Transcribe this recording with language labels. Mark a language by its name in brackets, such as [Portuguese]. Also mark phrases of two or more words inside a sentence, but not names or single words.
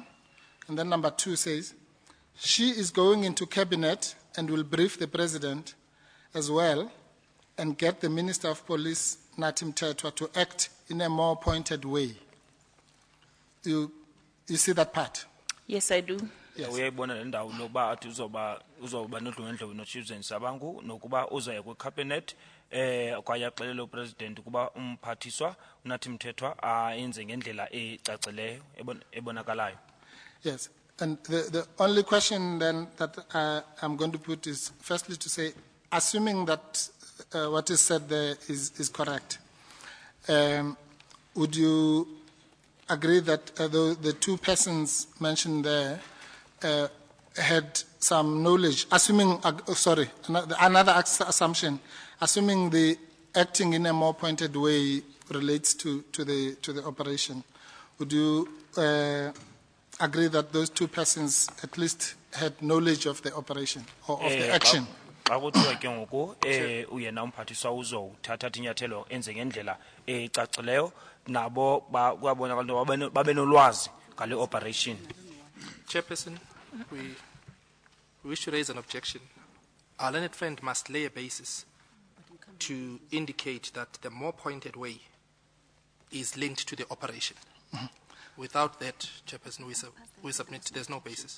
[English] And then number 2 says, she is going into cabinet and will brief the president as well and get the Minister of Police, Natim Tetwa, to act in a more pointed way. You see that part? Yes, I do. Yes. [Xhosa] Uyayibona le ndawo loba athi uzoba nodlwengodlwe noChusen Sabangu nokuba uzoya kwicabinet kwaye axelele upresident kuba umphathiswa unathi Mthethwa ayenze ngendlela ecacileyo ebonakalayo. [English] Yes, and the only question then that I'm going to put is firstly to say, assuming that what is said there is correct, would you agree that the 2 persons mentioned there had some knowledge, assuming, another assumption, assuming the acting in a more pointed way relates to the operation, would you agree that those 2 persons at least had knowledge of the operation or of the action? [Xhosa] Xa kuthiwa ke ngoku uyena umphathiswa uzothatha inyathelo enze ngendlela ecacileyo nabo kuyabonakala into babe nolwazi ngale operation. [English] Chairperson, we wish to raise an objection. Our learned friend must lay a basis to indicate that the more pointed way is linked to the operation. Mm-hmm. Without that, Chairperson, we submit there's no basis.